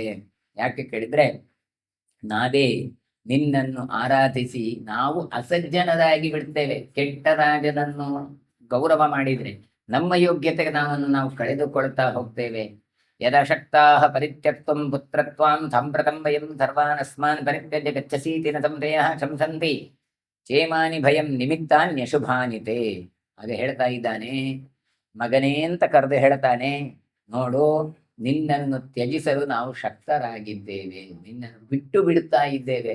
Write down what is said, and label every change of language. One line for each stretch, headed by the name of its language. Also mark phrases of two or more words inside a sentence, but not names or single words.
Kannada: ಯಾಕೆ ಕೇಳಿದ್ರೆ ನಾವೇ ನಿನ್ನನ್ನು ಆರಾಧಿಸಿ ನಾವು ಅಸಜ್ಜನರಾಗಿ ಬಿಡ್ತೇವೆ. ಕೆಟ್ಟ ರಾಜನನ್ನು ಗೌರವ ಮಾಡಿದ್ರೆ ನಮ್ಮ ಯೋಗ್ಯತೆಗೆ ನಾವು ಕಳೆದುಕೊಳ್ತಾ ಹೋಗ್ತೇವೆ.
Sanskrit: ಯದಶಕ್ತಾಃ ಪರಿತ್ಯಕ್ತುಂ ಪುತ್ರತ್ವಾಂ ಸಾಂಪ್ರತಂ ವಯಂ ಸರ್ವಾನ್ ಅಸ್ಮಾನ್ ಪರಿತ್ಯಜ್ಯ ಗಚ್ಚಸೀತಿ ನ ಸಂಶಯಃ ಶಂಸಂತಿ ಚೇಮಾನಿ ಭಯಂ ನಿಮಿತ್ತಾನ್ಯಶುಭಾನಿತೆ.
Kannada: ಹಾಗೆ ಹೇಳ್ತಾ ಇದ್ದಾನೆ. ಮಗನೇ ಅಂತ ಕರೆದು ಹೇಳ್ತಾನೆ, ನೋಡು ನಿನ್ನನ್ನು ತ್ಯಜಿಸಲು ನಾವು ಶಕ್ತರಾಗಿದ್ದೇವೆ, ನಿನ್ನನ್ನು ಬಿಟ್ಟು ಬಿಡುತ್ತಾ ಇದ್ದೇವೆ.